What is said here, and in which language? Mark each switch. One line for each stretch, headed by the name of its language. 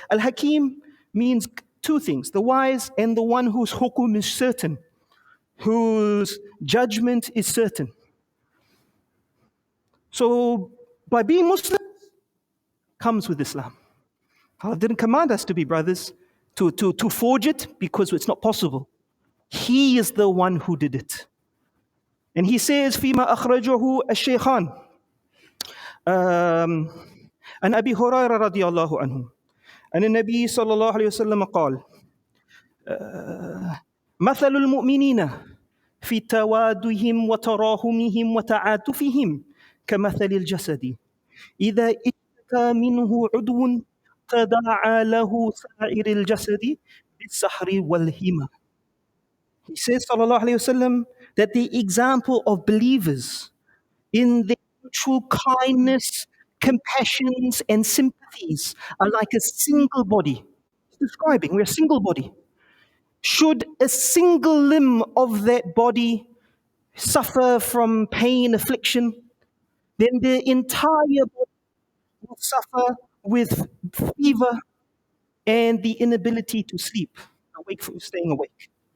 English: Al-Hakim means two things: the wise and the one whose hukum is certain, whose judgment is certain. So, by being Muslim comes with Islam. Allah didn't command us to be brothers, to forge it, because it's not possible. He is the one who did it. And He says,
Arabic: فيما أخرجه الشيخان عن أبي هريرة رضي الله عنه أن النبي صلى الله عليه وسلم قال مثل المؤمنين في توادهم وتراحمهم وتعاطفهم كمثل الجسد إذا اشتكى منه عضو تداعى له سائر الجسد بالسحر والهمة.
English: He says, sallallahu alayhi wasallam, that the example of believers in their mutual kindness, compassions, and sympathies are like a single body. describing. We're a single body. Should a single limb of that body suffer from pain, affliction, then the entire body will suffer with fever and the inability to sleep, staying awake.